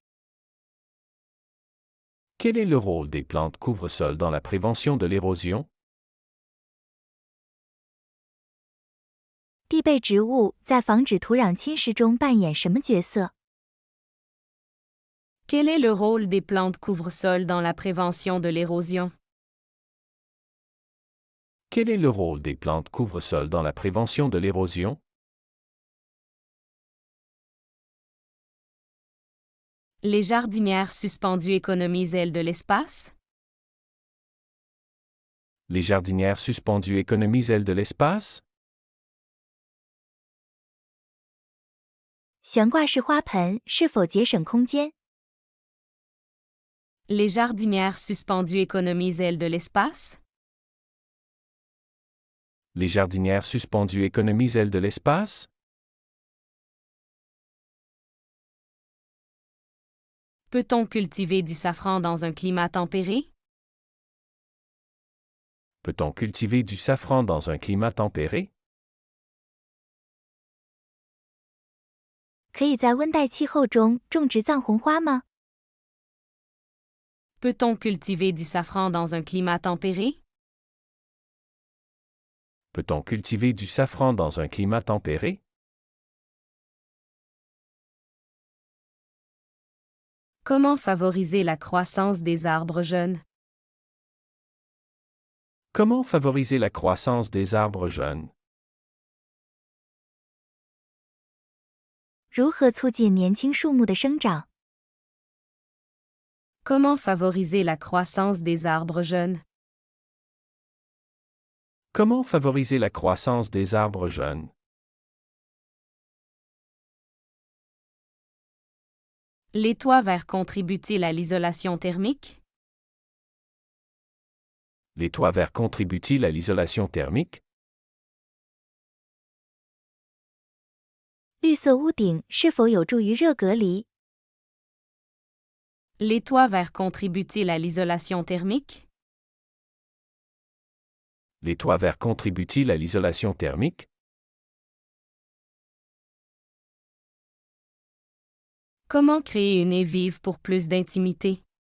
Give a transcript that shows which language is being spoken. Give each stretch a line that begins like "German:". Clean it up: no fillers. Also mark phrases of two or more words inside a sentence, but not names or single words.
French: Quel est le rôle des plantes couvre-sol dans la prévention de l'érosion?
Chinese: 地被植物在防止土壤侵蚀中扮演什么角色？
French: Quel est le rôle des plantes couvre-sol dans la prévention de l'érosion? Quel est le rôle des plantes couvre-sol dans la prévention de l'érosion? Les jardinières suspendues économisent-elles de l'espace? Les jardinières suspendues économisent-elles de l'espace?
Chinese: 悬挂式花盆是否节省空间？
French: Les jardinières suspendues économisent-elles de l'espace? Les jardinières suspendues économisent-elles de l'espace? Peut-on cultiver du safran dans un climat tempéré? Peut-on cultiver du safran dans un climat tempéré?
Chinese: 可以在温带气候中种植藏红花吗？
French: Peut-on cultiver du safran dans un climat tempéré? Peut-on cultiver du safran dans un climat tempéré? Comment favoriser la croissance des arbres jeunes? Comment favoriser la croissance des arbres jeunes?
Chinese: 如何促进年轻树木的生长？
French: Comment favoriser la croissance des arbres jeunes? Comment favoriser la croissance des arbres jeunes? Les toits verts contribuent-ils à l'isolation thermique? Les toits verts contribuent-ils à l'isolation thermique?
Chinese: 绿色屋顶是否有助于热隔离？
French: Les toits verts contribuent-ils à l'isolation thermique? Les toits verts contribuent-ils à l'isolation thermique? Comment créer une haie vive pour plus d'intimité?